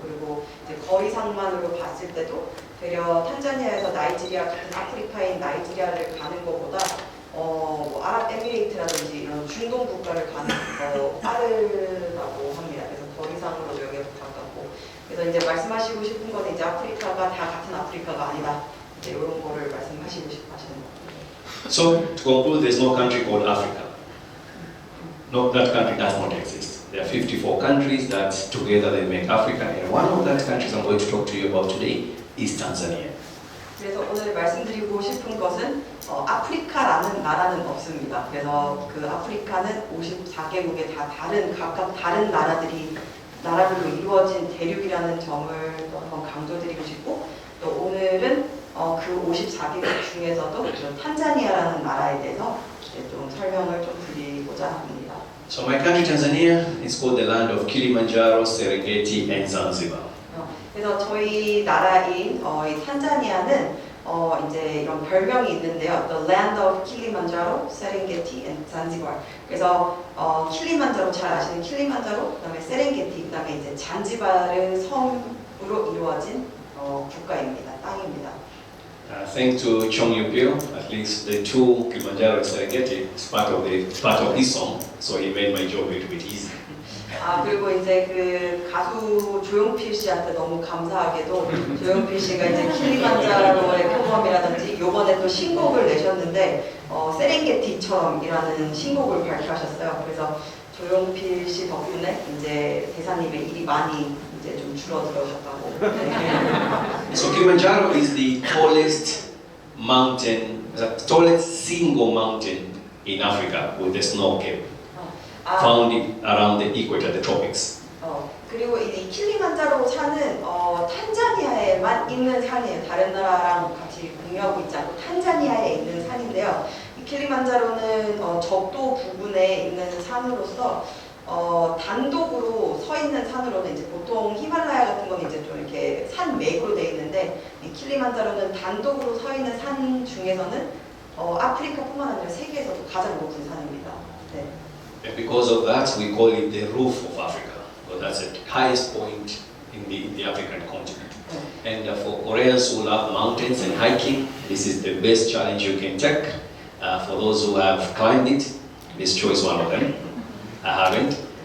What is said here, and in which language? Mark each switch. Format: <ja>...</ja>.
<ko>그리고 이제 거리상만으로 봤을 때도 되려 탄자니아에서 나이지리아 같은 아프리카인 나이지리아를 가는 것보다 뭐 아랍에미레이트라든지 이런 중동 국가를 가는 더 빠르다고 합니다. 그래서 거리상으로도 여기가 가깝고. 그래서 이제 말씀하시고 싶은 건 이제 아프리카가 다 같은 아프리카가 아니다. 이제 이런 거를 말씀하시고 싶어 하시는 거예요.</ko> <en>So to conclude, there's no country called Africa. No, that country does not exist. There are 54 countries that together they make Africa, and one of those countries I'm going to talk to you about today is Tanzania.</en> <ko>그래서 오늘 말씀드리고 싶은 것은 아프리카라는 나라는 없습니다. 그래서 그 아프리카는 54개국의 다 각각 다른 나라별로 이루어진 대륙이라는 점을 또 한번 강조드리고 싶고, 또 오늘은 그 54개국 중에서도 그 탄자니아라는 나라에 대해서 이제 좀 설명을 좀 드리고자 합니다.</ko> <en>So my country Tanzania is called the land of Kilimanjaro, Serengeti and Zanzibar.</en> <ko>그래서 저희 나라인 이 탄자니아는 이제 이런 별명이 있는데요.</ko> <en>The Land of Kilimanjaro, Serengeti and Zanzibar.</en> <ko>그래서 킬리만자로 잘 아시는 킬리만자로, 그다음에 세렝게티, 그다음에 이제 잔지바르 섬으로 이루어진 국가입니다. 땅입니다.</ko> <en>Thanks to Chong Yu-pyo, at least the two Kilimanjaro and Serengeti is part of his song, so he made my job a little bit easy.</en> <ko>그리고 이제 그 가수 조용필 씨한테 너무 감사하게도 조용필 씨가 이제 킬리만자로의 표범이라든지 요번에 또 신곡을 내셨는데 세렝게티처럼이라는 신곡을 발표하셨어요. 그래서 조용필 씨 덕분에 이제 대사님의 일이 많이 이제 좀 줄어들었다고.</ko> <en>So Kilimanjaro is the tallest mountain, the tallest single mountain in Africa with a snow cap, found around the equator, the tropics.</en> <ko>그리고 이 킬리만자로 산은 탄자니아에만 있는 산이에요. 다른 나라랑 같이 공유하고 있지 않고 탄자니아에 있는 산인데요. 이 킬리만자로는 적도 부근에 있는 산으로서 단독으로 서 있는 산으로는 이제 보통 히말라야 같은 건 이제 좀 이렇게 산맥으로 돼 있는데, 이 킬리만자로는 단독으로 서 있는 산 중에서는 아프리카뿐만 아니라 세계에서도 가장 높은 산입니다. 네.</ko> <en>And because of that, we call it the roof of Africa, because that's the highest point in the African continent. And for Koreans who love mountains and hiking, this is the best challenge you can take. For those who have climbed it, this choice one of them. I haven't.</en>